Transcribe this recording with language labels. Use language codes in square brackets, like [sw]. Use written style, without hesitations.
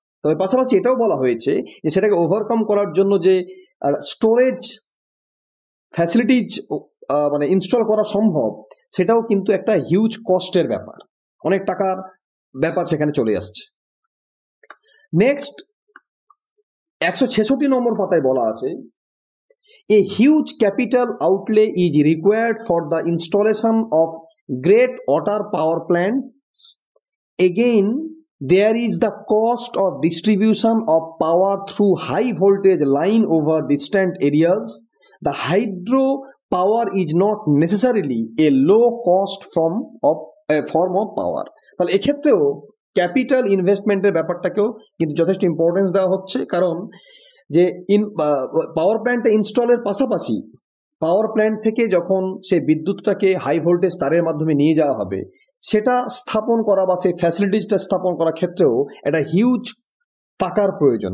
[bn] তবে পাশাপাশি এটাও বলা হয়েছে যে সেটাকে ওভারকাম করার জন্য যে স্টোরেজ ফ্যাসিলিটিজ মানে ইনস্টল করা সম্ভব, সেটাও কিন্তু একটা হিউজ কস্টের ব্যাপার, অনেক টাকার ব্যাপার সেখানে চলে আসছে। নেক্সট 166 নম্বর পাতায় বলা আছে, [en] a huge capital outlay is required for the installation of great water power plants. Again, there is the cost of distribution of power through high voltage line over distant areas. The hydro power is not necessarily a low cost form of power. [bn] তাহলে এক্ষেত্রেও capital ইনভেস্টমেন্টের ব্যাপারটাকেও কিন্তু যথেষ্ট importance দেওয়া হচ্ছে, কারণ যে power plant ইনস্টলের পাশাপাশি পাওয়ার প্ল্যান্ট থেকে যখন সে বিদ্যুৎটাকে হাই ভোল্টেজ তারের মাধ্যমে নিয়ে যাওয়া হবে, সেটা স্থাপন করা বা সেই ফ্যাসিলিটিসটা স্থাপন করার ক্ষেত্রেও একটা হিউজ টাকার প্রয়োজন।